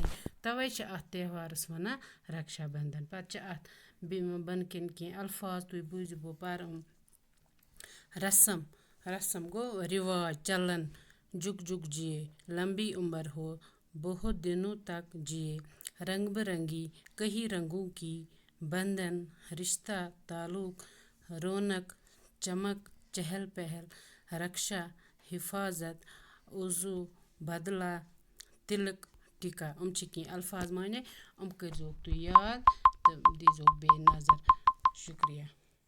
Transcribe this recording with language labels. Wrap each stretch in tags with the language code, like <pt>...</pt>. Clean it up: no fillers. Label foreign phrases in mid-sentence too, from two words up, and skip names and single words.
<ks>توے چھِ اَتھ تہوارس وَنان رکشا بندھن۔ پتہٕ چھِ اَتھ بۄنہٕ کَنۍ کینٛہہ الفاظ تُہۍ بوٗزِو بہٕ پَرٕ۔ رسم گوٚو رواج چلن،</ks> <ur>جُگ جُگ جیے، لمبی عمر ہو، بہت دنوں تک جیے، رنگ برنگی کئی رنگوں کی، بندھن رشتہ تعلق، رونق چمک چہل پہل، رکشا حفاظت عضو بدلہ تلک ٹکا</ur> <ks>چھِ کینٛہہ الفاظ مانے کٔرۍزیوکھ تُہۍ یاد تہٕ دیٖزیوکھ بیٚیہِ نظر شُکریہ</ks>